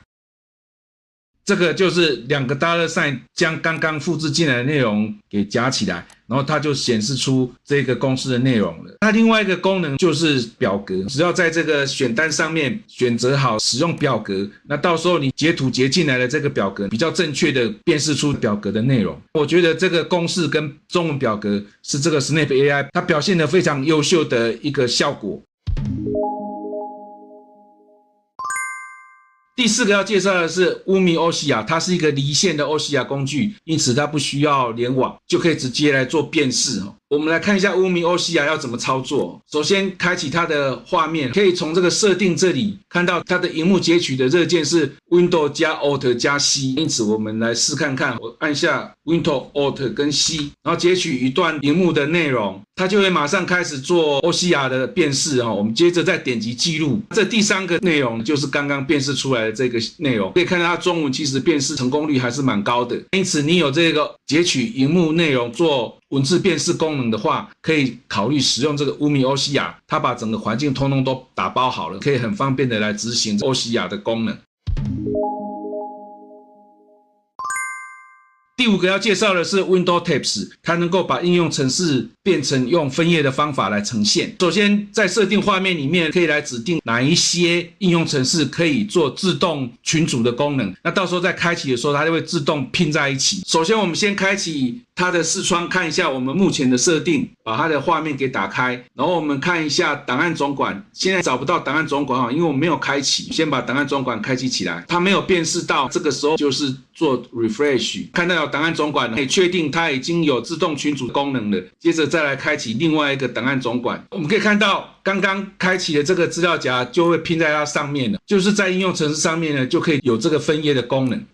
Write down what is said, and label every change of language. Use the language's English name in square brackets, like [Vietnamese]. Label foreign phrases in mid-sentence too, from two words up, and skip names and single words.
[Chinese] 這個就是2個$，將剛剛複製進來的內容給夾起來，然後它就顯示出這個公式的內容了。它另外一個功能就是表格，只要在這個選單上面選擇好使用表格，那到時候你截圖截進來的這個表格比較正確的辨識出表格的內容。我覺得這個公式跟中文表格是這個 Snap AI 它表現得非常優秀的一個效果。第4個要介紹的是 Umi Osia， 它是一個離線的 Osia 工具，因此它不需要聯網，就可以直接來做辨識。我們來看一下 Umi Osia 要怎麼操作。首先開啟它的畫面，可以從這個設定這裡看到它的螢幕截取的熱鍵是 Windows 加 Alt 加 C， 因此我們來試看看，我按下 Windows Alt 跟 C， 然後截取一段螢幕的內容，它就會馬上開始做 Osia 的辨識。我們接着再點擊記錄，這第3個內容就是剛剛辨識出來的這個內容，可以看到它中文其實辨識成功率還是蠻高的。因此你有這個截取螢幕內容做文字辨識功能的話，可以考慮使用這個 Umi Osia，它把整個環境通通都打包好了，可以很方便的來執行 Osia 的功能。第5個要介紹的是 Windows Tapes，它能夠把應用程式變成用分頁的方法來呈現。首先在設定畫面裡面可以來指定哪一些應用程式可以做自動群組的功能，那到時候在開啟的時候它就會自動拼在一起。首先我們先開啟它的視窗，看一下我們目前的設定，把它的畫面給打開，然後我們看一下檔案总管，現在找不到檔案总管，因為我没有開啟，先把檔案总管開啟起來，它沒有辨識到，這個時候就是做 refresh， 看到有檔案总管，可以確定它已經有自動群組功能了，接着再來開啟另外一個檔案總管，我們可以看到剛剛開啟的這個資料夾就會拼在它上面了，就是在應用程式上面呢就可以有這個分頁的功能。